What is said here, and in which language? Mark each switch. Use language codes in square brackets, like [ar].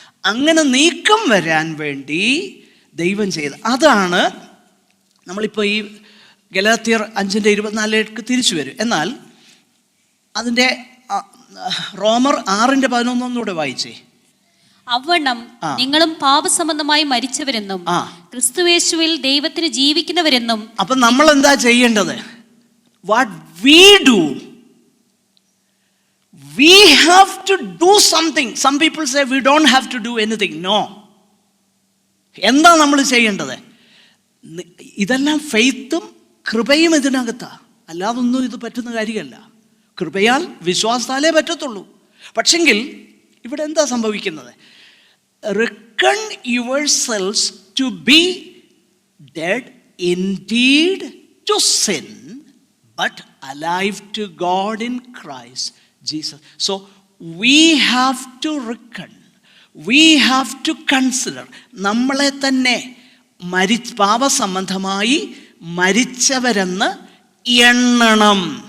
[ml] അങ്ങനെ നീക്കം വരാൻ വേണ്ടി ദൈവം ചെയ്ത് അതാണ് നമ്മളിപ്പോൾ ഈ ഗലാത്യർ 5:24 തിരിച്ചു വരും. എന്നാൽ അതിൻ്റെ റോമർ 6:11 വായിച്ചേ. അവണ്ണം നിങ്ങളും പാപസംബന്ധമായി മരിച്ചവരെന്നും ക്രിസ്തുയേശുവിൽ ദൈവത്തിന് ജീവിക്കുന്നവരെന്നും. അപ്പം നമ്മൾ എന്താ ചെയ്യേണ്ടത്? [en] What we do, we have to do something. Some people say we don't have to do anything. [ml] No. എന്താ നമ്മൾ ചെയ്യേണ്ടത്? ഇതെല്ലാം ഫെയ്ത്തും കൃപയും ഇതിനകത്താ. അല്ലാതൊന്നും ഇത് പറ്റുന്ന കാര്യമല്ല. കൃപയാൽ വിശ്വാസത്താലേ പറ്റത്തുള്ളൂ. പക്ഷെങ്കിൽ ഇവിടെ എന്താ സംഭവിക്കുന്നത്? [en] Reckon yourselves to be dead indeed to sin, but alive to God in Christ Jesus. So we have to reckon, we have to consider, [ml] നമ്മളെ തന്നെ പാപസംബന്ധമായി മരിച്ചവരെന്ന് എണ്ണണം.